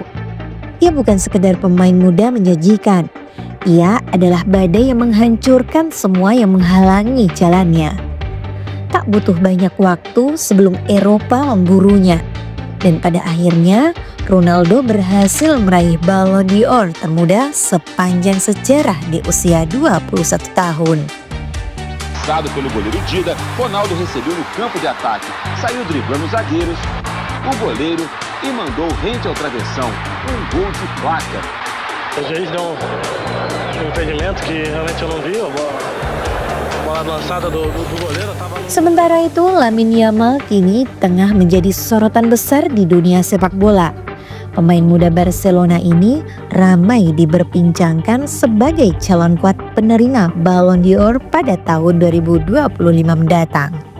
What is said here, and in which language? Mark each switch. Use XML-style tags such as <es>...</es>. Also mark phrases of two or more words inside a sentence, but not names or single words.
<id>Ia bukan sekedar pemain muda menjanjikan, ia adalah badai yang menghancurkan semua yang menghalangi jalannya. Tak butuh banyak waktu sebelum Eropa memburunya. Dan pada akhirnya, Ronaldo berhasil meraih Ballon d'Or termuda sepanjang sejarah di usia 21 tahun.</id> <pt>Pelo goleiro Dida, Ronaldo recebeu no campo de ataque, saiu driblando os zagueiros, o goleiro e mandou rente ao travessão, gol de placa. O juiz deu um impedimento que realmente eu não vi, a bola lançada do goleiro estava...</pt> <id>Sementara itu, Lamine Yamal kini tengah menjadi sorotan besar di dunia sepak bola. Pemain muda Barcelona ini ramai diperbincangkan sebagai calon kuat penerima Ballon d'Or pada tahun 2025 mendatang.</id>